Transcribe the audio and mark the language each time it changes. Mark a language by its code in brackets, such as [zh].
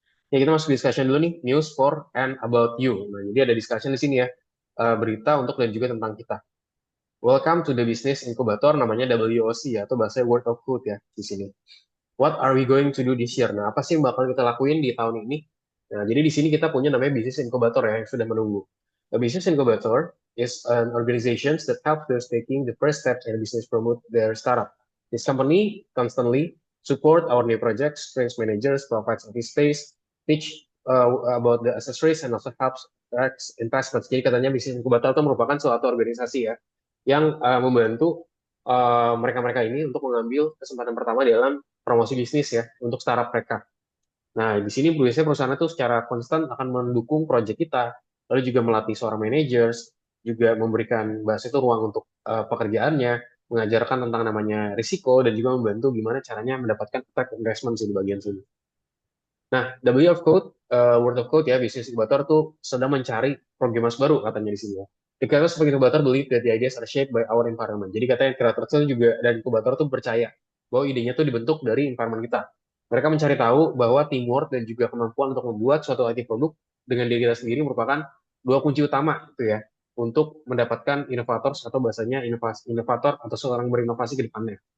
[id] Ya, kita masuk discussion dulu nih, [en] news for and about you. [id] Nah, jadi ada discussion di sini ya, berita untuk dan juga tentang kita. [en] Welcome to the Business Incubator, [id] namanya WOC ya, atau bahasa Word of Code ya di sini. [en] What are we going to do this year? [id] Nah, apa sih yang bakal kita lakuin di tahun ini? Nah, jadi di sini kita punya namanya Business Incubator ya, yang sudah menunggu. [en] A Business Incubator is an organization that helps those taking the first steps in business promote their startup. This company constantly support our new projects, trains managers, provides office space, teach about the accessories, and also helps attract investments. [id] Jadi katanya Business Incubator itu merupakan suatu organisasi ya, yang membantu mereka-mereka ini untuk mengambil kesempatan pertama dalam promosi bisnis ya untuk startup mereka. Nah, di sini biasanya perusahaan itu secara konstan akan mendukung proyek kita, lalu juga melatih seorang managers, juga memberikan bahasa itu ruang untuk pekerjaannya, mengajarkan tentang namanya risiko, dan juga membantu gimana caranya mendapatkan effect investment di bagian sini. Nah, W of Code, Word of Code ya, Business Incubator tuh sedang mencari programmers baru katanya di sini ya. [en] The creators of Incubator believe that the ideas are shaped by our environment. [id] Jadi katanya creators itu juga dan inkubator tuh percaya bahwa idenya tuh dibentuk dari environment kita. Mereka mencari tahu bahwa teamwork dan juga kemampuan untuk membuat suatu IT produk dengan diri kita sendiri merupakan dua kunci utama gitu ya untuk mendapatkan inovator atau bahasanya inovator atau seorang berinovasi ke depannya.